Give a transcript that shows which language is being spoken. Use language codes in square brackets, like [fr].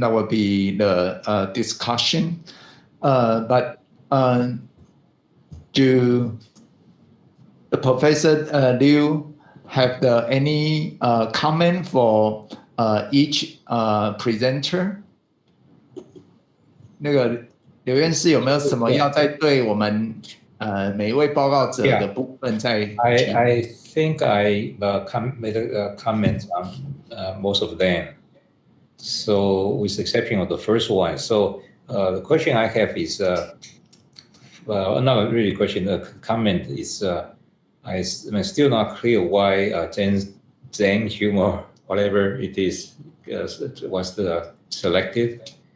[en] That will be the discussion. But do the Professor Liu have any comment for each presenter? [zh] 那个刘院士有没有什么要再对我们每一位报告者的部分再提？ [en] I think I made a comment on most of them. So with the exception of the first one. So the question I have is, well, not really question, the comment is, I'm still not clear why Zen humor, whatever it is, was selected.